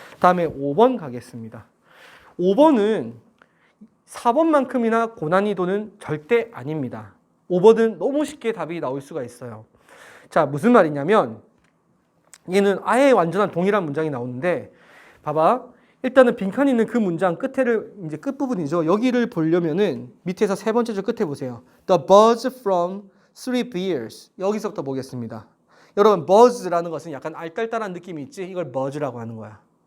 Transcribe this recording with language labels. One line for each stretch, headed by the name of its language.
Korean: 다음에 5번 가겠습니다. 5번은 4번만큼이나 고난이도는 절대 아닙니다. 5번은 너무 쉽게 답이 나올 수가 있어요. 자, 무슨 말이냐면 얘는 아예 완전한 동일한 문장이 나오는데 봐봐. 일단은 빈칸이 있는 그 문장 끝에를 이제 끝부분이죠. 여기를 보려면은 밑에서 세 번째 줄 끝에 보세요.
English: The buzz from three beers.
Korean: 여기서부터 보겠습니다. 여러분, buzz라는 것은 약간 알딸딸한 느낌이 있지? 이걸 buzz라고 하는 거야.